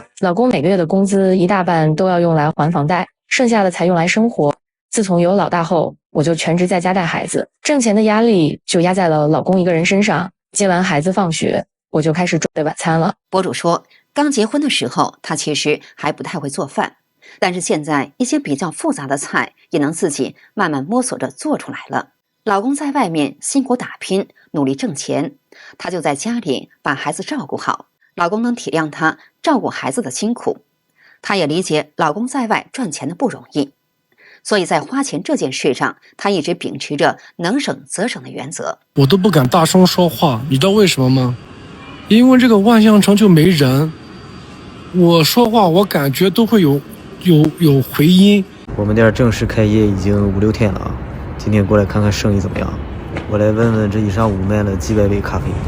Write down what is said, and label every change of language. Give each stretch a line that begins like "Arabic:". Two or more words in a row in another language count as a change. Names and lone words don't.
Chinese: 老公每個月的工資一大半都要用來還房貸，剩下的才用來生活。自從有老大後，我就全職在家帶孩子，掙錢的壓力就壓在了老公一個人身上。接完孩子放學，我就開始準備晚餐了。博主說，剛結婚的時候，他其實還不太會做飯，但是現在一些比較複雜的菜也能自己慢慢摸索着做出來了。老公在外面辛苦打拼，努力掙錢，他就在家裡把孩子照顧好。老公能體諒他照顧孩子的辛苦，他也理解老公在外賺錢的不容易。所以在花錢這件事上，他一直秉持着能省則省的原則。我都不敢大聲說話，你知道為什麼嗎？因為這個萬象城就沒人，我說話我感覺都會有回音。我們店正式開業已經5、6天了啊，今天過來看看生意怎麼樣。我來問問這一上午賣了幾百杯咖啡。